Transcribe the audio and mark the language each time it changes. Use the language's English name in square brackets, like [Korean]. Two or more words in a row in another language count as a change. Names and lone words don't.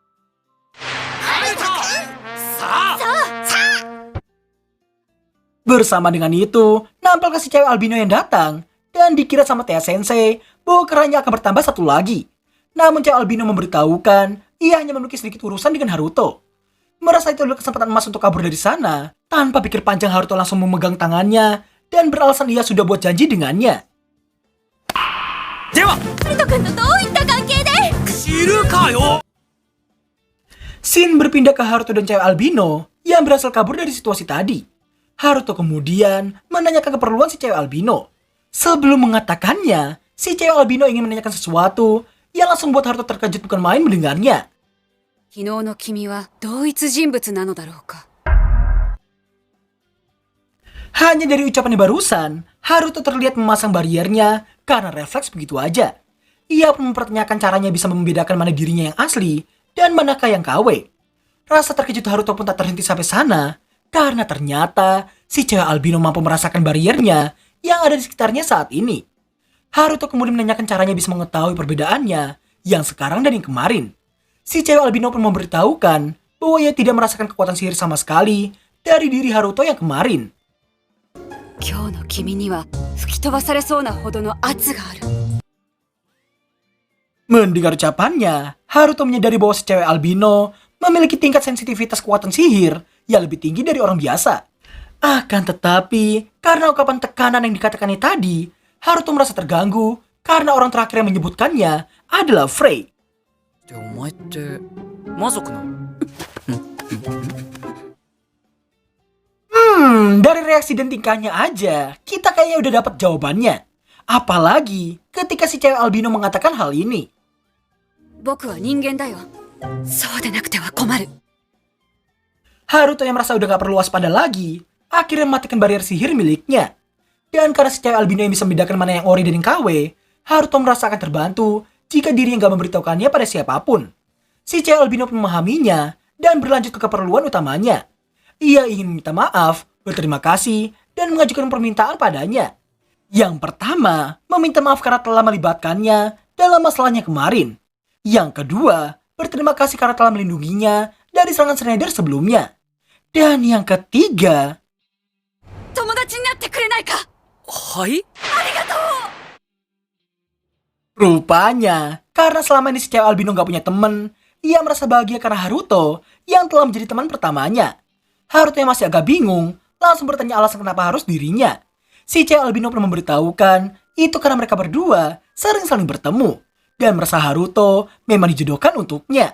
[Indonesian] Bersama dengan itu, nampaknya si cewek albino yang datang dan dikira sama Tea Sensei bahwa keranya akan bertambah satu lagi. Namun cewek albino memberitahukan ia hanya memiliki sedikit urusan dengan Haruto. Merasa itu adalah kesempatan emas untuk kabur dari sana, tanpa pikir panjang Haruto langsung memegang tangannya dan beralasan ia sudah buat janji dengannya. [Japanese] では、ハルトくんとどういった関係で? 知るかよ。 [Indonesian] Scene berpindah ke Haruto dan cewek albino yang berhasil kabur dari situasi tadi. Haruto kemudian menanyakan keperluan si cewek albino. Sebelum mengatakannya, si cewek albino ingin menanyakan sesuatu yang langsung buat Haruto terkejut bukan main mendengarnya. [Japanese] 昨日の君は同一人物なのだろうか? [Indonesian] Hanya dari ucapannya barusan, Haruto terlihat memasang bariernya karena refleks begitu aja. Ia pun mempertanyakan caranya bisa membedakan mana dirinya yang asli dan manakah yang KW. Rasa terkejut Haruto pun tak terhenti sampai sana, karena ternyata si cewek albino mampu merasakan bariernya yang ada di sekitarnya saat ini. Haruto kemudian menanyakan caranya bisa mengetahui perbedaannya yang sekarang dan yang kemarin. Si cewek albino pun memberitahukan bahwa ia tidak merasakan kekuatan sihir sama sekali dari diri Haruto yang kemarin. [Japanese] 今日の君には吹き飛ばされそうなほどの圧がある。 [Indonesian] Mendengar ucapannya, Haruto menyadari bahwa si cewek albino memiliki tingkat sensitivitas kekuatan sihir yang lebih tinggi dari orang biasa. Akan tetapi, karena ungkapan tekanan yang dikatakannya tadi, Haruto merasa terganggu karena orang terakhir yang menyebutkannya adalah Frey. [Japanese] でお前って魔族なの？ [Indonesian] Dari reaksi dan tingkahnya aja, kita kayaknya udah dapat jawabannya. Apalagi ketika si cewek albino mengatakan hal ini. [Japanese] 僕は人間だよ。そうでなくては困る。 [Indonesian] Haruto yang merasa udah gak perlu waspada lagi, akhirnya mematikan barrier sihir miliknya. Dan karena si cewek albino yang bisa membedakan mana yang ori dan yang KW, Haruto merasa akan terbantu jika dirinya gak memberitahukannya pada siapapun. Si cewek albino pun memahaminya dan berlanjut ke keperluan utamanya. Ia ingin meminta maaf, berterima kasih, dan mengajukan permintaan padanya. Yang pertama, meminta maaf karena telah melibatkannya dalam masalahnya kemarin. Yang kedua, berterima kasih karena telah melindunginya dari serangan Schneider sebelumnya. Dan yang ketiga, [Japanese] 友達になってくれないか。はい？ [Indonesian] rupanya karena selama ini si cewek albino gak punya temen, ia merasa bahagia karena Haruto yang telah menjadi teman pertamanya. Haruto yang masih agak bingung langsung bertanya alasan kenapa harus dirinya. Si cewek albino pun memberitahukan itu karena mereka berdua sering saling bertemu dan merasa Haruto memang dijodohkan untuknya.